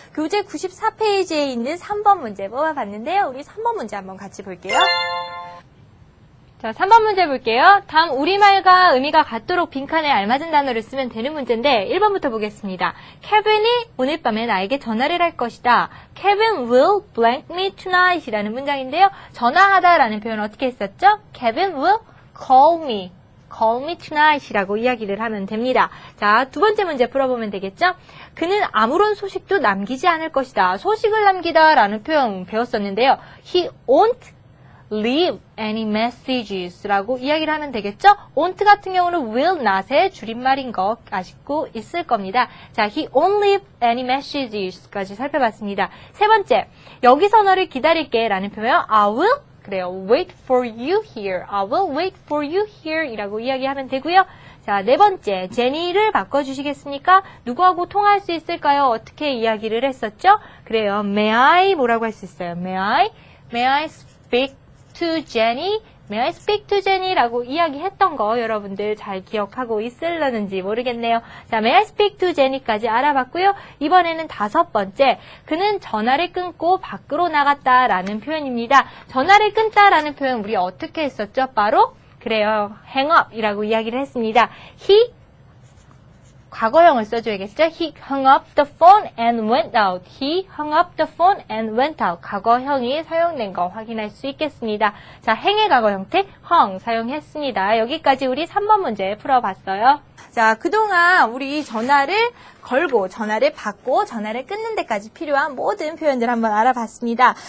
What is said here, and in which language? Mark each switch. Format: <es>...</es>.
<ko>교재 94페이지에 있는 3번 문제 뽑아봤는데요. 우리 3번 문제 한번 같이 볼게요. 자, 3번 문제 볼게요. 다음 우리말과 의미가 같도록 빈칸에 알맞은 단어를 쓰면 되는 문제인데 1번부터 보겠습니다. 케빈이 오늘 밤에 나에게 전화를 할 것이다.</ko> <en>Kevin will blank me tonight</en> <ko>이라는 문장인데요. 전화하다 라는 표현 어떻게 했었죠?</ko> <en>Kevin will call me tonight</en> <ko>이라고 이야기를 하면 됩니다. 자, 두 번째 문제 풀어보면 되겠죠? 그는 아무런 소식도 남기지 않을 것이다. 소식을 남기다 라는 표현 배웠었는데요.</ko> <en>He won't leave any messages</en> <ko>라고 이야기를 하면 되겠죠? won't 같은 경우는 will not의 줄임말인 거 아시고 있을 겁니다. 자,</ko> <en>he won't leave any messages</en> <ko>까지 살펴봤습니다. 세 번째, 여기서 너를 기다릴게 라는 표현</ko> <en>I will</en> <ko>그래요.</ko> <en>wait for you here. I will wait for you here</en> <ko>이라고 이야기하면 되고요. 자, 네 번째, 제니를 바꿔주시겠습니까? 누구하고 통화할 수 있을까요? 어떻게 이야기를 했었죠? 그래요.</ko> <en>May I</en> <ko>뭐라고 할 수 있어요?</ko> <en>May I speak to Jenny? May I speak to Jenny?</en> <ko>라고 이야기했던 거 여러분들 잘 기억하고 있을려는지 모르겠네요. 자,</ko> <en>May I speak to Jenny</en> <ko>까지 알아봤고요. 이번에는 다섯 번째, 그는 전화를 끊고 밖으로 나갔다라는 표현입니다. 전화를 끊다라는 표현 우리 어떻게 했었죠? 바로 그래요.</ko> <en>hang up</en> <ko>이라고 이야기를 했습니다. He 과거형을 써줘야겠죠?</ko> <en>He hung up the phone and went out. He hung up the phone and went out.</en> <ko>과거형이 사용된 거 확인할 수 있겠습니다. 자, 행의 과거 형태 hung 사용했습니다. 여기까지 우리 3번 문제 풀어봤어요. 자, 그동안 우리 전화를 걸고 전화를 받고 전화를 끊는 데까지 필요한 모든 표현들 한번 알아봤습니다.</ko>